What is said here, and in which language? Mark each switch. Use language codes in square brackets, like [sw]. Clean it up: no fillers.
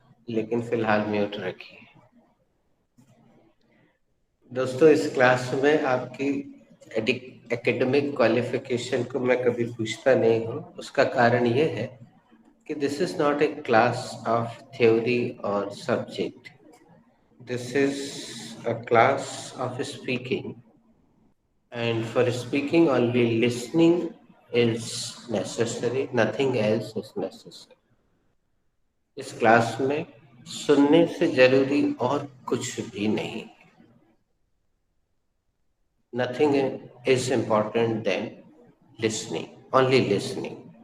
[hi] लेकिन फिलहाल म्यूट रखिए। दोस्तों, इस क्लास में आपकी एकेडमिक क्वालिफिकेशन को मैं कभी पूछता नहीं हूँ। [en] उसका कारण ये है कि this is not a class of theory और subject. This is a class of speaking, and for speaking only listening is necessary, nothing else is necessary. [hi] इस क्लास में सुनने से जरूरी और कुछ भी नहीं। [en] Nothing is important than listening, only listening.